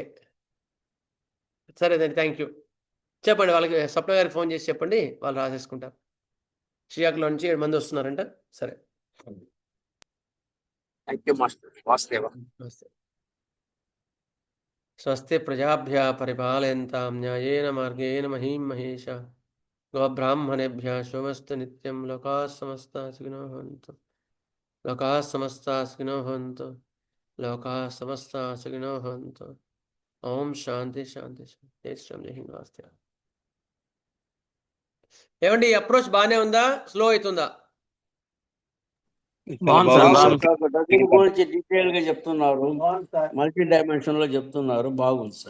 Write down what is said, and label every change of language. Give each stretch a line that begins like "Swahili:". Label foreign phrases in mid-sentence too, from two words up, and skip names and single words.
Telugu: సరేనండి.
English: thank you.
Telugu: చెప్పండి వాళ్ళకి స్వప్న గారికి ఫోన్ చేసి చెప్పండి. వాళ్ళు రాసేసుకుంటారు. శ్రీకాకుళం నుంచి 7 మంది వస్తున్నారంట. సరే.
English: thank you master వాసుదేవ.
Telugu: నమస్తే.
Sanskrit: స్వస్తి ప్రజాభ్యः పరిపాలయంతాం న్యాయేన మార్గేణ మహీం మహేషాः గోబ్రాహ్మణేభ్యः శుభమస్తు నిత్యం లోకాः సమస్తాः సుఖినో భవంతు. లోకాः సమస్తాः సుఖినో భవంతు. లోకాः సమస్తాः సుఖినో భవంతు. ఓం శాంతి శాంతి శాంతి.
Hindi: जय श्रीराम जय हिंद
Sanskrit: వాస్తే.
Telugu: ఏమండి ఈ అప్రోచ్ బాగానే ఉందా? స్లో అవుతుందా? బాగుంది బాగుంది సార్. సార్. దీని గురించి డీటెయిల్ గా చెప్తున్నారు.
English: multi dimension
Telugu: లో చెప్తున్నారు. బాగుంది సార్.